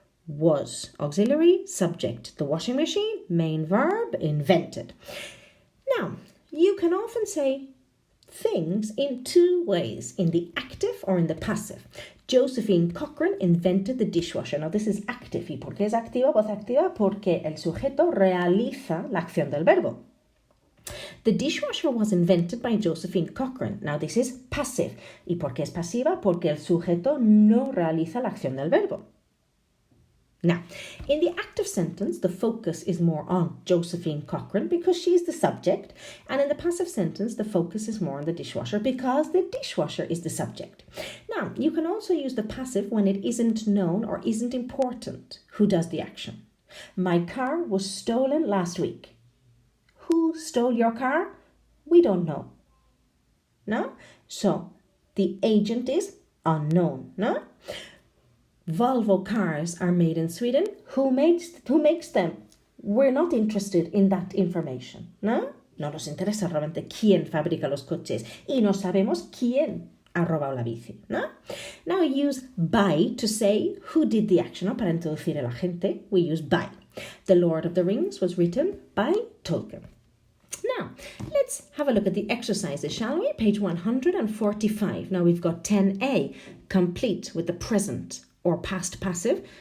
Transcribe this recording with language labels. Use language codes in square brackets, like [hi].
[en] Was, auxiliary, subject. The washing machine, main verb, invented. Now, you can often say things in 2 ways, in the active or in the passive. Josephine Cochrane invented the dishwasher. Now, this is active. [es] ¿Y por qué es activa? Voz activa porque el sujeto realiza la acción del verbo. [en] The dishwasher was invented by Josephine Cochrane. Now, this is passive. [es] ¿Y por qué es pasiva? Porque el sujeto no realiza la acción del verbo. [en] Now, in the active sentence, the focus is more on Josephine Cochrane because she's the subject. And in the passive sentence, the focus is more on the dishwasher because the dishwasher is the subject. Now, you can also use the passive when it isn't known or isn't important who does the action. My car was stolen last week. Who stole your car? We don't know. No? So, the agent is unknown. No? Volvo cars are made in Sweden. Who makes them? We're not interested in that information. No? [es] No nos interesa realmente quién fabrica los coches y no sabemos quién ha robado la bici. No? [en] Now we use by to say who did the action. [es] ¿No? Para introducir el agente, [en] we use by. The Lord of the Rings was written by Tolkien. Now, let's have a look at the exercises, shall we? Page 145. Now we've got 10A, complete with the present or past passive.